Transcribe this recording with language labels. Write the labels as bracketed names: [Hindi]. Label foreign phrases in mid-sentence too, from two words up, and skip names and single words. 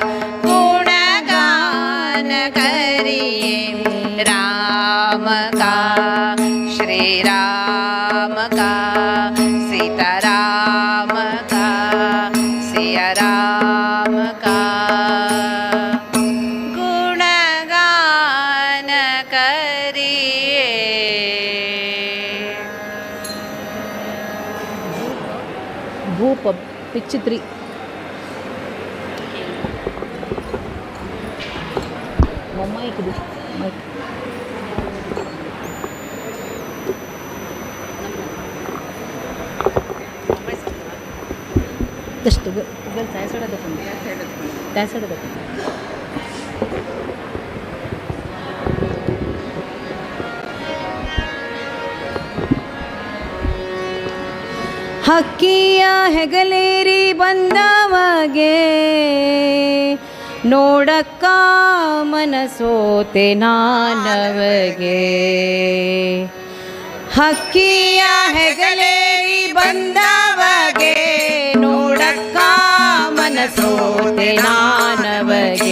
[Hindi] गुणगान करिए राम का श्री राम का सीताराम का सिया राम का गुणगान करिए भूप पिच 3 mic du mic [Marathi] जस्ट त्या साईडला दाखवून त्या साईडला दाखवून [Kannada] ಹಕ್ಕಿಯ ಹೆಗಲೇರಿ ಬಂದವಗೆ ನೋಡಕ್ಕ ಮನಸೋತೆ ನಾನವಗೆ ಹಕ್ಕಿಯ ಹೆಗಲೇರಿ ಬಂದವಗೆ ನೋಡಕ್ಕ ಮನಸೋತೆ ನಾನವಗೆ